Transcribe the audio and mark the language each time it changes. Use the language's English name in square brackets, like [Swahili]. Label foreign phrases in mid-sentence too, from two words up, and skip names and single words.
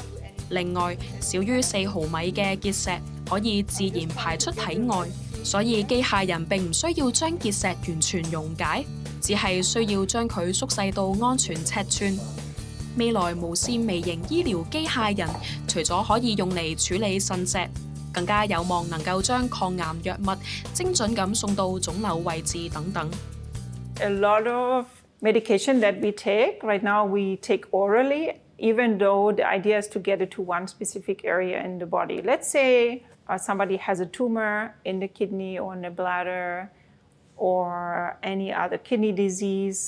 [Cantonese] 另外，少於4毫米嘅結石可以自然排出體外，所以機械人並唔需要將結石完全溶解，只係需要將佢縮細到安全尺寸。未來無線微型醫療機械人除咗可以用嚟處理腎石，更加有望能夠將抗癌藥物精準咁送到腫瘤位置等等。 [English] A lot of medication that we take right now we take orally, even though the idea is to get it to one specific area in the body. Let's say somebody has a tumor in the kidney or in the bladder or any other kidney disease.